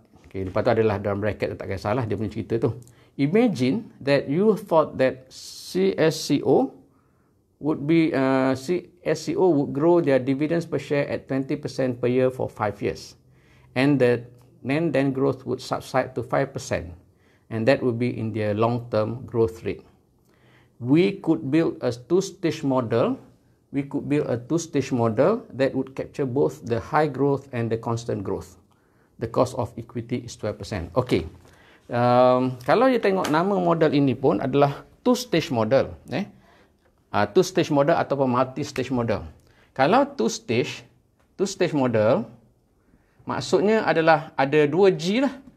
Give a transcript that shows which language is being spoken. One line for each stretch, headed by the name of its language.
Malay: Lepas tu adalah dalam bracket, tak kisahlah dia punya cerita tu.
English: Imagine that you thought that CSCO would grow their dividends per share at 20% per year for 5 years. And that then growth would subside to 5%. And that would be in their long-term growth rate. We could build a two-stage model. That would capture both the high growth and the constant growth. The cost of equity is 12%. Okay.
Malay: Kalau you tengok nama model ini pun adalah two-stage model. Two-stage model ataupun multi-stage model. Kalau two-stage model, maksudnya adalah ada dua G lah.